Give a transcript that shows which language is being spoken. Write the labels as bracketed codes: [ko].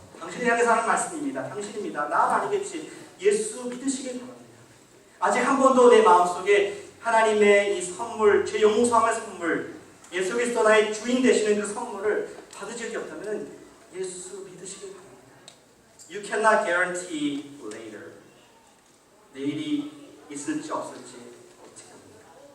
[ko] 당신이 향해서 하는 말씀입니다. 당신입니다. 나 아니겠지. 예수 믿으시길 바랍니다. 아직 한 번도 내 마음속에 하나님의 이 선물, 제 용서함의 선물, 예수 그리스도 나의 주인 되시는 그 선물을 받을 적이 없다면 예수 믿으시길 바랍니다. [en] You cannot guarantee later. [ko] 내일이 있을지 없을지 어떻게 합니까?